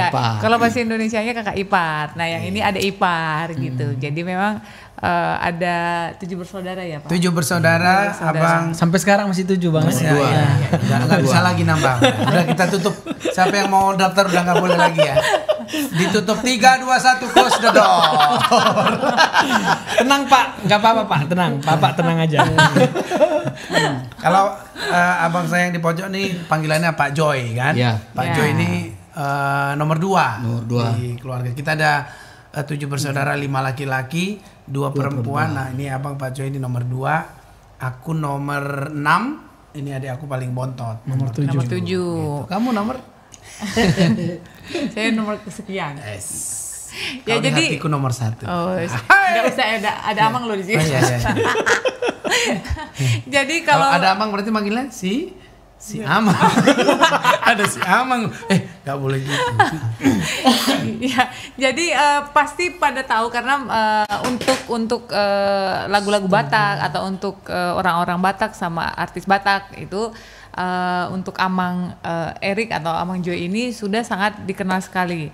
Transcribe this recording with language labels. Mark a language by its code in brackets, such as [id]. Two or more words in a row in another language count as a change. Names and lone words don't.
[id] Kalau bahasa Indonesianya kakak ipar. Nah yang ini ada ipar gitu. Jadi memang ada 7 bersaudara ya Pak? 7 bersaudara, Abang. Sampai sekarang masih 7 Bang. Nggak bisa lagi nambah. Udah kita tutup. Siapa yang mau daftar udah nggak boleh lagi ya. Ditutup 3, 2, 1 [en] close the door. [id] Tenang Pak, nggak apa-apa Pak, tenang. Bapak tenang aja. Kalau abang saya yang di pojok nih panggilannya Pak Joy kan? Ya. Pak Joy ini nomor 2 di keluarga kita. Ada 7 bersaudara, 5 laki-laki, 2 perempuan. Nah ini abang Pak Joy ini nomor 2, aku nomor 6. Ini adik aku paling bontot. Nomor 7. Gitu. Kamu nomor? Saya nomor kesekian. Ya jadi hatiku nomor 1. Oh, nggak usah ada Amang lo di sini. Iya. Jadi kalau ada Amang berarti manggilnya si Amang. Ada si Amang. Nggak boleh gitu. ya, jadi pasti pada tahu karena untuk lagu-lagu Batak atau untuk orang-orang Batak sama artis Batak itu untuk Amang Erik atau Amang Joy ini sudah sangat dikenal sekali.